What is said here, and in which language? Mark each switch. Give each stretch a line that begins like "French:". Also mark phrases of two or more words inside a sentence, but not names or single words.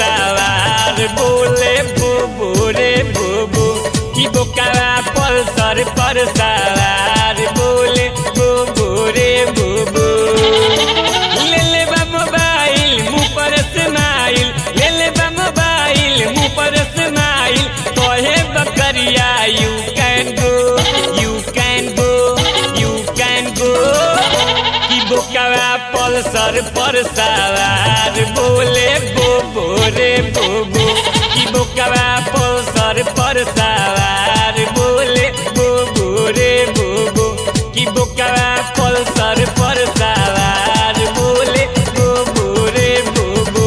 Bhojpuri: सवार बोले बोबो रे बोबो की बोकावा पल्सर पर सवार बोले बोबो रे बोबो। ले ले बा मोबाइल मुँह पर स्माइल, ले ले बा मोबाइल मुँह पर स्माइल, कहे बकरिया
English: You can go you can go you can go.
Bhojpuri: कि बोकावा पल्सर पर सवार बोले बोबो रे बोबो। कि बोकावा पल्सर पर सवार बोले बोबो रे बोबो। कि बोकावा पल्सर पर सवार बोले बोबो रे बोबो।